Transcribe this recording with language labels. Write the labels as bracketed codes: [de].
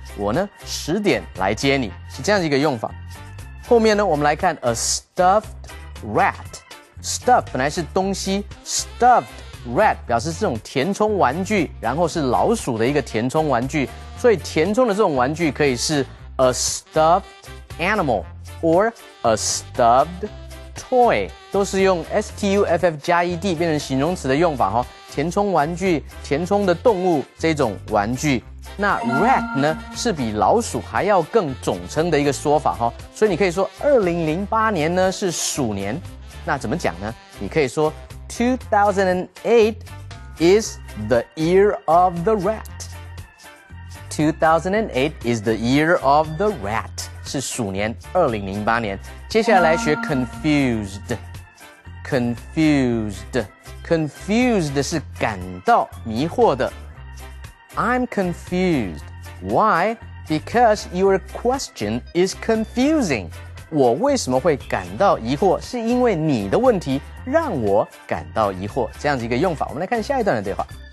[zh] 我呢10点来接你，是这样的一个用法。后面呢，我们来看 [en] a stuffed rat。stuff 本来是东西 ，stuffed rat 表示这种填充玩具，然后是老鼠的一个填充玩具，所以填充的这种玩具可以是 a stuffed animal or a stuffed toy， [zh] 都是用 stuff 加 ed 变成形容词的用法哈。填充玩具、填充的动物这种玩具。那 rat 呢是比老鼠还要更总称的一个说法哈，所以你可以说2008年呢是鼠年，那怎么讲呢？你可以说 [en] 2008 is the year of the rat. 2008 is the year of the rat， [zh] 是鼠年2008年。接下来学 confused 是感到迷惑的。 [en] I'm confused. Why? Because your question is confusing. [zh] 我为什么会感到疑惑？是因为你的问题让我感到疑惑。这样子一个用法，我们来看下一段的对话。